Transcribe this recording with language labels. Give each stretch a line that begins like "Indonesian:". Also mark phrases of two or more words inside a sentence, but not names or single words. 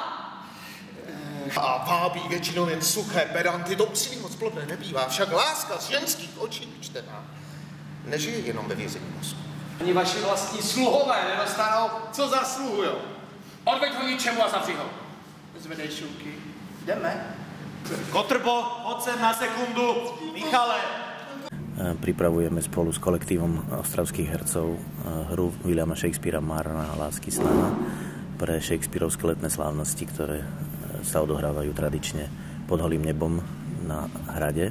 Czech: A vábí většinou jen suché pedanty, to úsilí moc plodné nebývá, však láska z ženských očí čtená nežije jenom ve vězení mozku. Ani vaši vlastní sluhové nedostanou, co zasluhujou. Odveď ho ničemu a zavři ho. Zvedej šuky. Jdeme. Kotrbo, hoď sem na sekundu. Michale.
Slovak: Pripravujeme spolu s kolektívom ostravských hercov hru Williama Shakespearea Marná lásky snaha pre Shakespearovské letné slávnosti, ktoré sa odohrávajú tradične pod holým nebom na hrade.